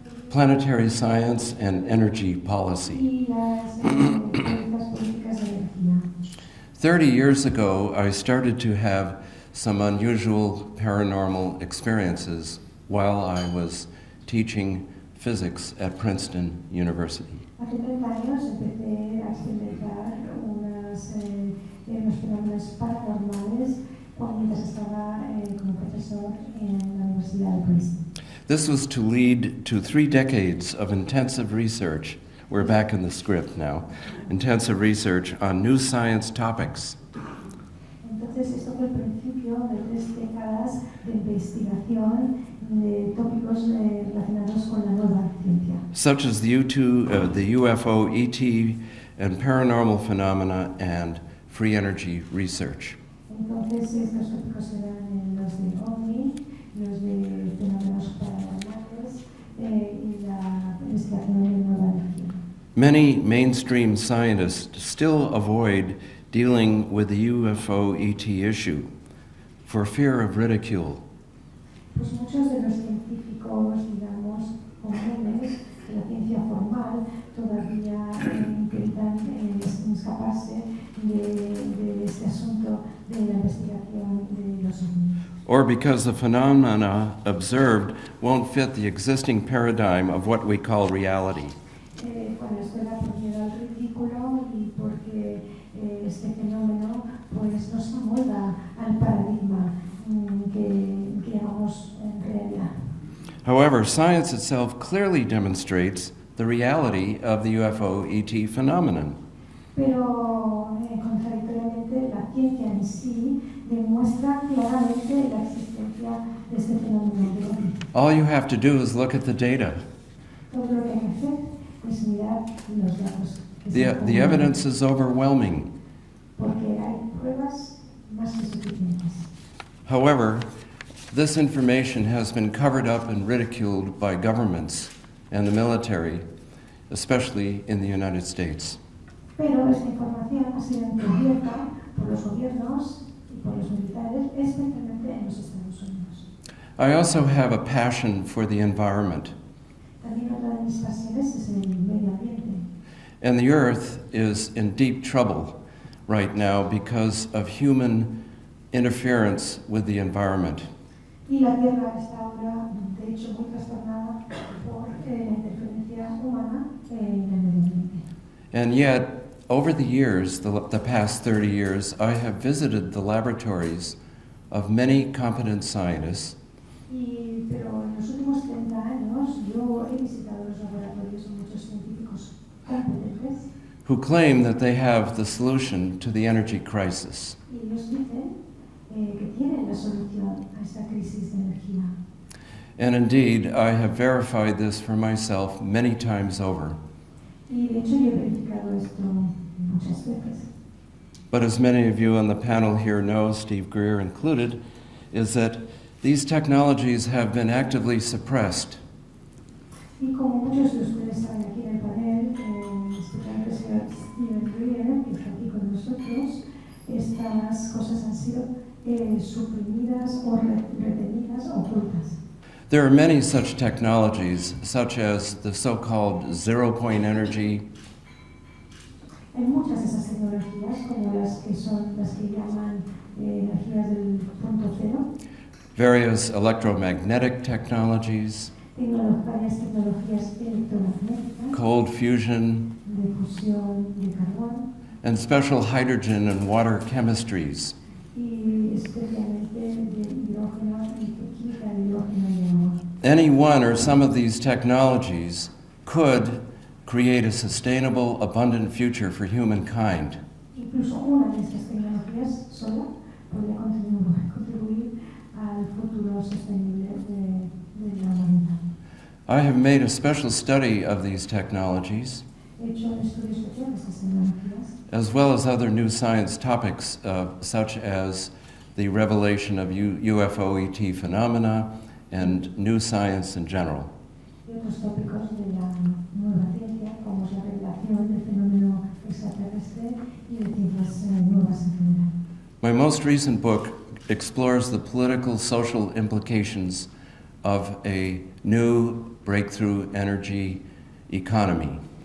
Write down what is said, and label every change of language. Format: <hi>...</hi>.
<en>Planetary science and energy policy.</en> <es>y las políticas de energía.</es> <en>30 years ago, I started to have some unusual paranormal experiences while I was teaching physics at Princeton University.</en> <es>Hace 30 años empecé a experimentar unos fenómenos paranormales mientras estaba como profesor en la Universidad de Princeton.</es> <en>This was to lead to 3 decades of intensive research. We're back in the script now. Intensive research on new science topics.</en> <es>Entonces, esto fue el principio de 3 décadas de investigación de tópicos relacionados con la nueva ciencia.</es> <en>Such as the UFO, ET, and paranormal phenomena and free energy research.</en> <es>Entonces, estos tópicos eran los de OVNI, los de fenómenos paranormales y la investigación de nueva energía.</es> <en>Many mainstream scientists still avoid dealing with the UFO ET issue for fear of ridicule.</en> <es>Pues muchos de los científicos, digamos, comunes de la ciencia formal todavía intentan escaparse de este asunto de la investigación de los ovnis.</es> <en>Or because the phenomena observed won't fit the existing paradigm of what we call reality.</en> <es>Bueno, esto era por miedo al ridículo y porque este fenómeno pues no se amolda al paradigma que llamamos realidad.</es> <en>However, science itself clearly demonstrates the reality of the UFO ET phenomenon.</en> <es>Pero contradictoriamente la ciencia en sí demuestra claramente la existencia de este fenómeno.</es> <en>All you have to do is look at the data.</en> <es>Todo lo que hay que hacer es mirar los datos.</es> <en>The evidence is overwhelming.</en> <es>Porque hay pruebas más que suficientes.</es> <en>However, this information has been covered up and ridiculed by governments and the military, especially in the United States.</en> <es>Pero esta información ha sido encubierta por los gobiernos y por los militares, especialmente en los Estados Unidos.</es> <en>I also have a passion for the environment.</en> <es>También otra de mis pasiones es el medio ambiente.</es> <en>And the Earth is in deep trouble right now because of human interference with the environment.</en> <es>Y la Tierra está ahora, de hecho, muy trastornada por la interferencia humana en el medio ambiente.</es> <en>And yet, over the years, the past 30 years, I have visited the laboratories of many competent scientists</en> <es>Pero en los últimos 30 años yo he visitado los laboratorios de muchos científicos competentes</es> <en>who claim that they have the solution to the energy crisis.</en> <es>y ellos dicen que tienen la solución a esta crisis de energía.</es> <en>And indeed, I have verified this for myself many times over.</en> <es>Y de hecho yo he verificado esto muchas veces.</es> <en>But as many of you on the panel here know, Steve Greer included, is that these technologies have been actively suppressed.</en> <es>Y como muchos de ustedes saben aquí en el panel, especialmente el señor Steve Greer, que está aquí con nosotros, estas cosas han sido suprimidas o retenidas, ocultas.</es> <en>There are many such technologies, such as the so-called zero-point energy,</en> <es>Hay muchas de esas tecnologías, como las que llaman energías del punto cero,</es> <en>various electromagnetic technologies,</en> <es>varias tecnologías electromagnéticas,</es> <en>cold fusion,</en> <es>de fusión de carbón,</es> <en>and special hydrogen and water chemistries.</en> <es>y especialmente de hidrógeno y química de hidrógeno y agua.</es> <en>Any one or some of these technologies could create a sustainable, abundant future for humankind.</en> <es>Incluso una de estas tecnologías sola podría contribuir al futuro sostenible de la humanidad.</es> <en>I have made a special study of these technologies,</en> <es>He hecho un estudio especial de estas tecnologías,</es> <en>as well as other new science topics, such as the revelation of UFO ET phenomena and new science in general.</en> <es>y otros tópicos de la nueva ciencia, como es la revelación del fenómeno extraterrestre y de ciencias nuevas en general.</es> <en>My most recent book explores the political, social implications of a new breakthrough energy economy.</en>